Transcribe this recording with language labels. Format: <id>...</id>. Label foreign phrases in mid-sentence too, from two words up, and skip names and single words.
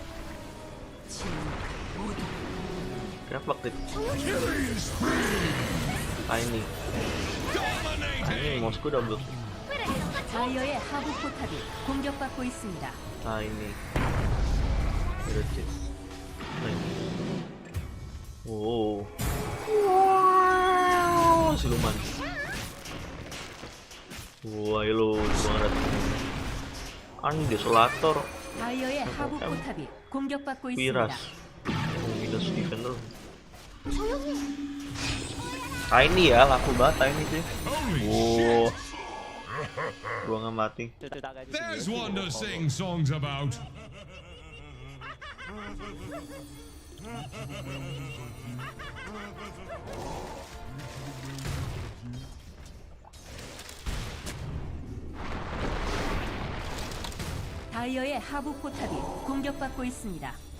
<id>Kenapa Crit? ini mouse-ku double.</id> <ko>다이어의 하부 포탑이 공격받고 있습니다.</ko> <id>ini wow siluman. Wah lo banget. Desolator.</id> <ko>다이어의 하부 포탑이 공격받고 있습니다.</ko> <id>Miras.</id> <en>Minus defender.</en> <id>Ini ya laku banget ini sih. Wow. Gua nggak mati.</id> <en>There's one to sing songs about.</en> <ko>다이어의 하부 포탑이 공격받고 있습니다.</ko>